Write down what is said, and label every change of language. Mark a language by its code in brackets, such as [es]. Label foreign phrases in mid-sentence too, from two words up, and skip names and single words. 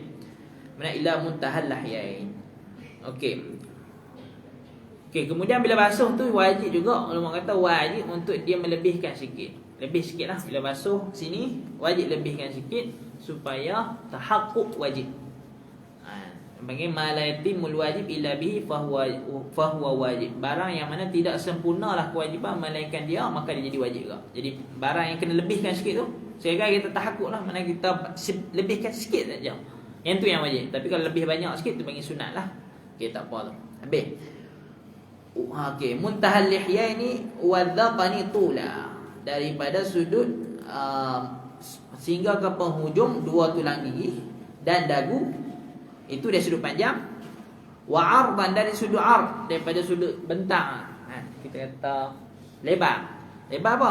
[ms] Mana [ar] إلى منتهى اللحيين. [ms] Okey, kemudian bila basuh tu wajib juga, ulama kata wajib untuk dia melebihkan sikit. Lebih sikit lah. Bila basuh sini wajib lebihkan sikit supaya tahaqquk wajib. [ar] Panggil ما لا يتم الواجب إلا به فهو واجب. [ms] Barang yang mana tidak sempurnalah kewajiban melainkan dia, maka dia jadi wajib juga. Jadi barang yang kena lebihkan sikit tu, sehingga kita tahakkuk lah, mana kita lebihkan sikit saja, yang tu yang wajib. Tapi kalau lebih banyak sikit tu panggil sunat lah. Okey, tak apa tu. Habis. Okey, [ar] منتهى اللحيين والذقن طولا. [ms] Daripada sudut sehingga ke penghujung dua tulang gigi dan dagu, itu dari sudut panjang. [ar] وعرضا, [ms] dari sudut ard, daripada sudut bentang. Kita kata lebar. Lebar apa?